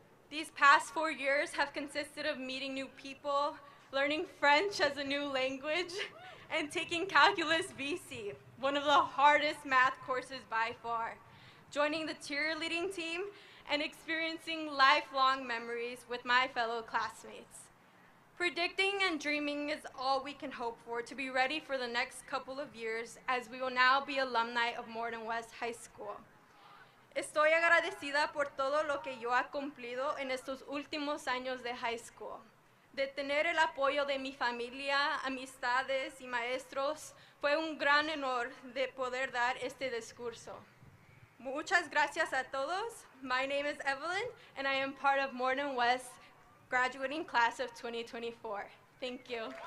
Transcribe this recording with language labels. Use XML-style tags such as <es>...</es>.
<en>These past 4 years have consisted of meeting new people, learning French as a new language, and taking Calculus VC, one of the hardest math courses by far, joining the cheerleading team, and experiencing lifelong memories with my fellow classmates. Predicting and dreaming is all we can hope for to be ready for the next couple of years, as we will now be alumni of Morton West High School.</en> <es>Estoy agradecida por todo lo que yo he cumplido en estos últimos años de</es> <en>high school.</en> <es>De tener el apoyo de mi familia, amistades y maestros, fue un gran honor de poder dar este discurso. Muchas gracias a todos.</es> <en>My name is Evelyn, and I am part of Morton West graduating class of 2024. Thank you.</en>